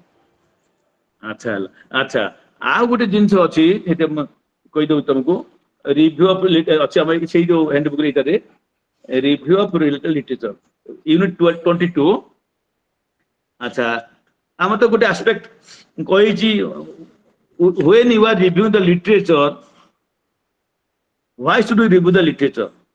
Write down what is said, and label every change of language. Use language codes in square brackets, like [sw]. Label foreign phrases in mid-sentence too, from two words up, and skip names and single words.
[or] ଆଚ୍ଛା ହେଲା ଆଚ୍ଛା ଆଉ ଗୋଟେ ଜିନିଷ ଅଛି ସେଇଟା ମୁଁ କହିଦଉଛି ତମକୁ ରିଭ୍ୟୁ ଅଛି ଆମର ସେଇ ଯୋଉ ହ୍ୟାଣ୍ଡବୁକ୍ ଏଇଟାରେ [en] review of literature unit 22. [or] ଆଚ୍ଛା ଆମର ତ ଗୋଟେ ଆସ୍ପେକ୍ଟ କହିଛି [en] when you are reviewing the literature why should we review the literature?